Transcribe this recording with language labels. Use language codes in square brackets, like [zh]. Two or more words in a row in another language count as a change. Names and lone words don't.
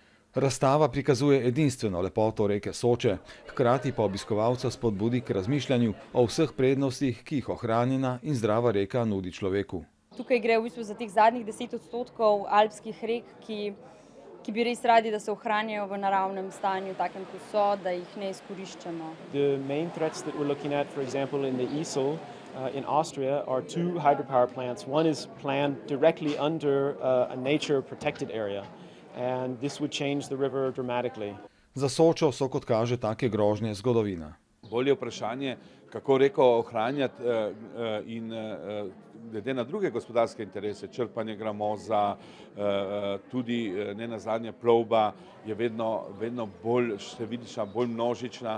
[sl] Razstava prikazuje edinstveno lepoto reke Soče, hkrati pa obiskovalca spodbudi k razmišljanju o vseh prednostih, ki jih ohranjena in zdrava reka nudi človeku. Tukaj gre v bistvu za teh zadnjih 10% alpskih rek, ki bi res radi, da se ohranijo v naravnem stanju, takem kot so, da jih ne izkoriščamo. [en] The main threats that we're looking at, for example, in the Isel in Austria are 2 hydropower plants. One is planned directly under a nature protected area. And this would change the river dramatically. [sl] Za Sočo so, kot kaže, take grožnje zgodovina. Bolje vprašanje, kako reko ohranjati in glede na druge gospodarske interese, črpanje gramoza, tudi nenazadnje plovba je vedno bolj številčna, bolj množična.